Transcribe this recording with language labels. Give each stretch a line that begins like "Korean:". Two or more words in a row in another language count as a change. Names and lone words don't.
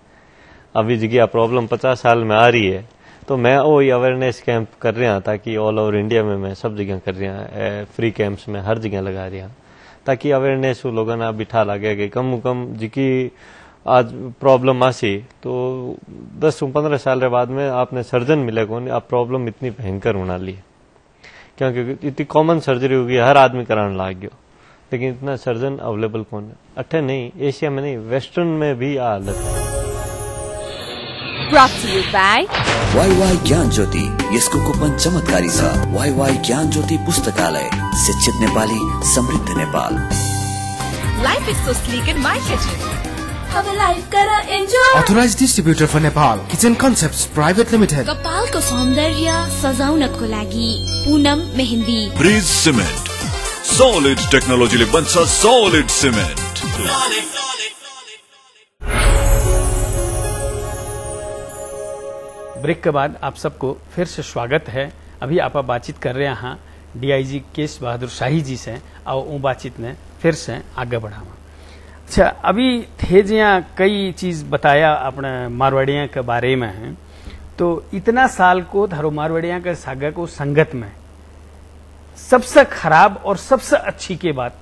Marwari (India): अभी जगह प्रॉब्लम 50 साल में आ रही है तो मैं वही अवेयरनेस कैंप कर रहा ताकि
English: all over India
Marwari (India): में मैं सब जगह कर रहा,
English: free camps
Marwari (India): में हर जगह लगा रहा ताकि अवेयरनेस लोगों ने बिठा लगे कि कम कम जिकी आज प्रॉब्लम आसी तो 10-15 साल के बाद में आपने सर्जन मिले कौन, आप प्रॉब्लम इतनी भयंकर होना ली क्योंकि इतनी कॉमन सर्जरी होगी, हर आदमी कराने लाग गयो, लेकिन इतना सर्जन अवेलेबल कौन है। अठे नहीं, एशिया में नहीं, वेस्टर्न में भी आ हालत है।
English: Brought to you by
Nepali: YY ज्ञान ज्योति, यसको कुपन चमत्कारी छ। YY ज्ञान ज्योति पुस्तकालय, शिक्षित नेपाली, समृद्ध नेपाल।
English: Life is so sleek in my kitchen.
Hindi: अब लाइफ करा एन्जॉय।
English: Authorized distributor for Nepal, Kitchen Concepts Private Limited।
Nepali: कपालको सौन्दर्य सजाउनको लागि पूनम मेहन्दी। ब्रिज सिमेन्ट,
English: solid technologyले
Nepali: बन्छ
English: solid cement.
Hindi: ब्रेक के बाद आप सबको फिर से स्वागत है। अभी आप बातचीत कर रहे हैं डीआईजी केश बहादुर शाही जी से, और वो बातचीत ने फिर से आगे बढ़ावा।
Marwari (India): अच्छा, अभी थे जिया कई चीज बताया अपने मारवाड़िया के बारे में है, तो इतना साल को धरो मारवाड़िया के सागा को संगत में सबसे खराब और सबसे अच्छी के बात।